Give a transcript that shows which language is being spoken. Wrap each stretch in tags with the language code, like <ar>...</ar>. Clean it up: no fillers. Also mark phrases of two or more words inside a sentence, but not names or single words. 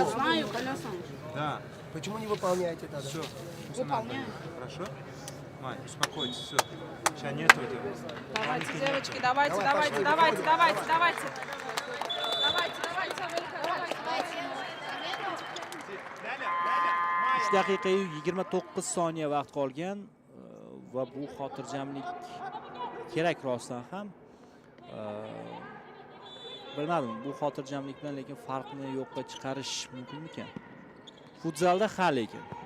<ru>знаю колеса. Да, Почему не выполняете тогда? все. Выполняю. Хорошо? Мань, успокойтесь, все. Сейчас нету этого. Давайте, девочки, давайте, Давай, давайте, пошли, давайте, выходим. давайте, давайте. Давайте, Америка, давайте.</ru> <uz>3 daqiqa 29 soniya vaqt qolgan va bu xotirjamlik kerak rostdan ham. Bilmadim, bu xotirjamlik bilan lekin farqni yo'qqa chiqarish mumkinmikan? Futzalda ha lekin.</uz>